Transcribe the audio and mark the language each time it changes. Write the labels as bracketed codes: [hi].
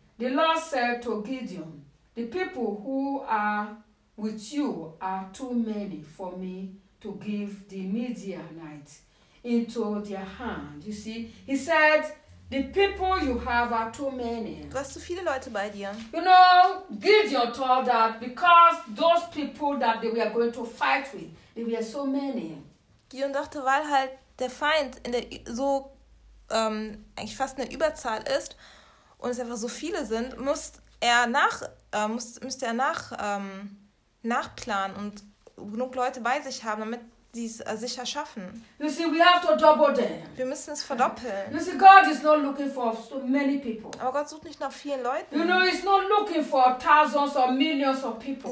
[en] The Lord said to Gideon, "The people who are with you are too many for me to give the Midianites into their hand." You see, he said, the people you have are too many. [de] Du hast zu viele Leute bei dir. [en] You know, Gideon told that because those people that they were going to fight with, they were so many. [de] Gideon dachte, weil halt der Feind in der so eigentlich fast eine Überzahl ist und es einfach so viele sind, müsste er nachplanen und genug Leute bei sich haben, damit sie es sicher schaffen. [en] You see, we have to double them. [de] Wir müssen es verdoppeln. [en] You see, God is not looking for so many people. [de] Aber Gott sucht nicht nach vielen Leuten. [en] You know, he's not looking for thousands or millions of people.